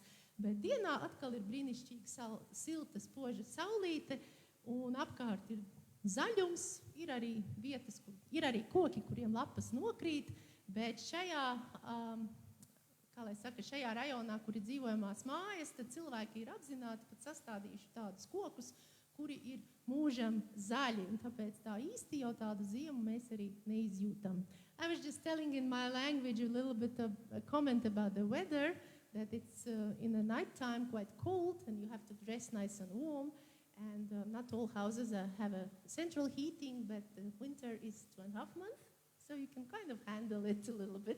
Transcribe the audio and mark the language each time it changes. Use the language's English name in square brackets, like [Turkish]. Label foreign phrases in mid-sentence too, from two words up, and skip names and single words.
[Latvian] Bet dienā atkal ir brīnišķīgi silta, spoža saulīte, un apkārt ir zaļums, ir arī vietas, ir arī koki, kuriem lapas nokrīt, bet šajā, kā lai saka, šajā rajonā, kur ir dzīvojamās mājas, tad cilvēki ir apzināti pat sastādījuši tādus kokus, kuri ir mūžam zaļi, un tāpēc tā īsti jau tādu ziemu mēs arī neizjūtam. [English] I was just telling in my language a little bit of a comment about the weather, that it's in the night time quite cold, and you have to dress nice and warm. And not all houses have a central heating, but the winter is 2.5 months, so you can kind of handle it a little bit.